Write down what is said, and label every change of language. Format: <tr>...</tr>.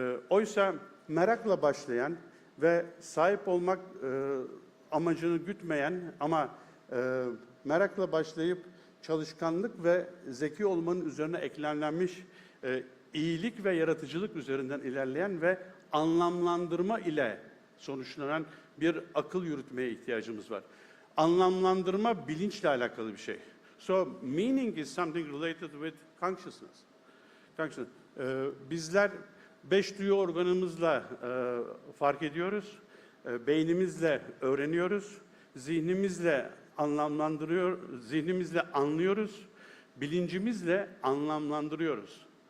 <tr>Oysa merakla başlayan ve sahip olmak amacını gütmeyen ama merakla başlayıp çalışkanlık ve zeki olmanın üzerine eklenmiş iyilik ve yaratıcılık üzerinden ilerleyen ve anlamlandırma ile sonuçlanan bir akıl yürütmeye ihtiyacımız var. Anlamlandırma bilinçle alakalı bir şey.</tr> <en>So meaning is something related with consciousness.</en> <tr>Bizler 5 duyu organımızla fark ediyoruz, beynimizle öğreniyoruz, zihnimizle zihnimizle anlıyoruz, bilincimizle anlamlandırıyoruz.</tr>